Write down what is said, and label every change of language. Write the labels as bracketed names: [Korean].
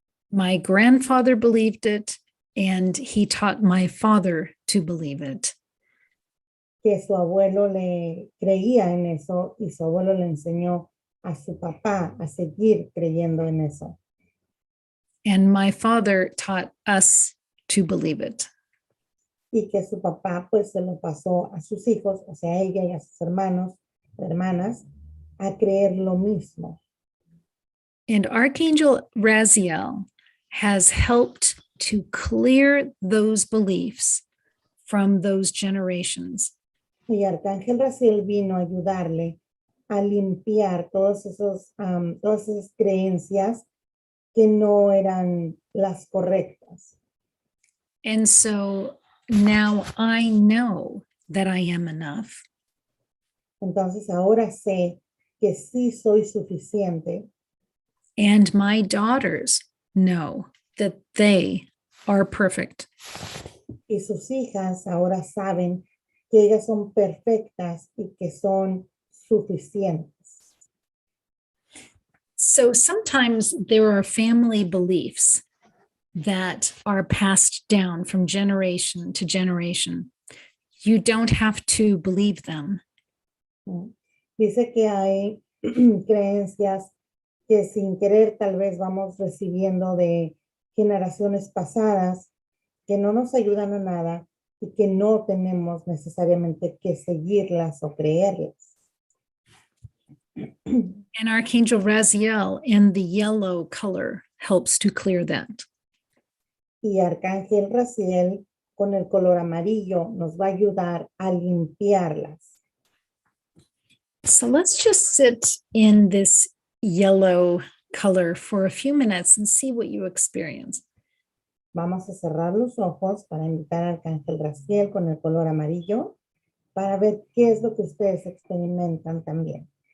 [English] My grandfather believed it, and he taught my father to believe it. [Spanish] Que su abuelo le creía en eso y su abuelo le enseñó a su papá a seguir creyendo en eso. [English] And my father taught us to believe it. [Spanish] Y que su papá pues se lo pasó a sus hijos, o sea, a ella y a sus hermanos, hermanas, a creer lo mismo. [English] And Archangel Raziel has helped to clear those beliefs from those generations. [Spanish] Y Arcángel Raziel vino a ayudarle a limpiar todas esas creencias que no eran las correctas. [English] And so now I know that I am enough. [Spanish] Entonces ahora sé que sí soy suficiente. [English] And my daughters know that they are perfect. [Spanish] Y sus hijas ahora saben que ellas son perfectas y que son suficientes. [English] So sometimes there are family beliefs that are passed down from generation to generation. You don't have to believe them. [Spanish] Dice que hay creencias que sin querer tal vez vamos recibiendo de generaciones pasadas que no nos ayudan a nada y que no tenemos necesariamente que seguirlas o creerlas. [English] And Archangel Raziel in the yellow color helps to clear that. [Spanish] Y Arcángel Raziel con el color amarillo nos va a ayudar a limpiarlas. [English] So let's just sit in this yellow color for a few minutes and see what you experience. [Spanish] Vamos a cerrar los ojos para invitar a Arcángel Raziel con el color amarillo para ver qué es lo que ustedes experimentan también.